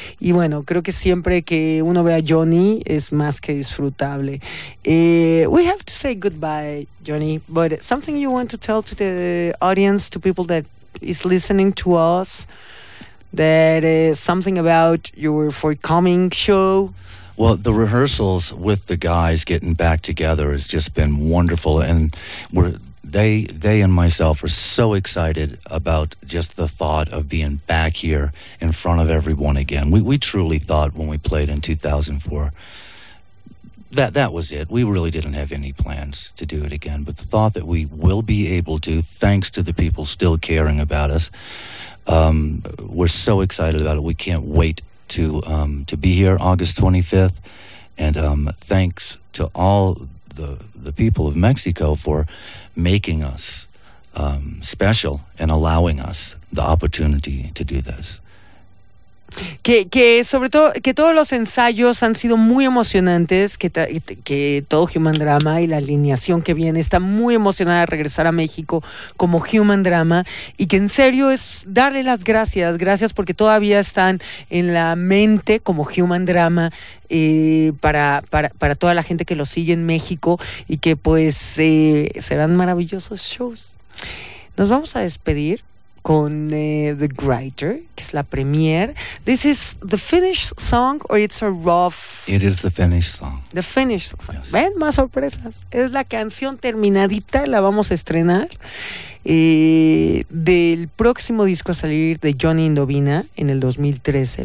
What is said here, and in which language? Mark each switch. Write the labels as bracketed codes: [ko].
[es] Y bueno, creo que siempre que uno ve a Johnny es más que disfrutable. [en] We have to say goodbye, Johnny, but something you want to tell to the audience, to people that is listening to us, that is something about your forthcoming show? Well, the rehearsals with the guys getting back together has just been wonderful, and they and myself are so excited about just the thought of being back here in front of everyone again. We truly thought when we played in 2004 that was it. We really didn't have any plans to do it again, but the thought that we will be able to, thanks to the people still caring about us, we're so excited about it. We can't wait to be here August 25th, and thanks to all the people of Mexico for making us special and allowing us the opportunity to do this. [es] Que sobre todo, que todos los ensayos han sido muy emocionantes, que todo Human Drama y la alineación que viene está muy emocionada de regresar a México como Human Drama, y que en serio es darle las gracias porque todavía están en la mente como Human Drama para toda la gente que lo sigue en México, y que pues serán maravillosos shows. Nos vamos a despedir con The Writer, que es la premiere. [en] This is the finished song, or it's a rough? It is the finished song. The finished song. Yes. [es] ¿Ven? Más sorpresas. Es la canción terminadita, la vamos a estrenar del próximo disco a salir de Johnny Indovina en el 2013.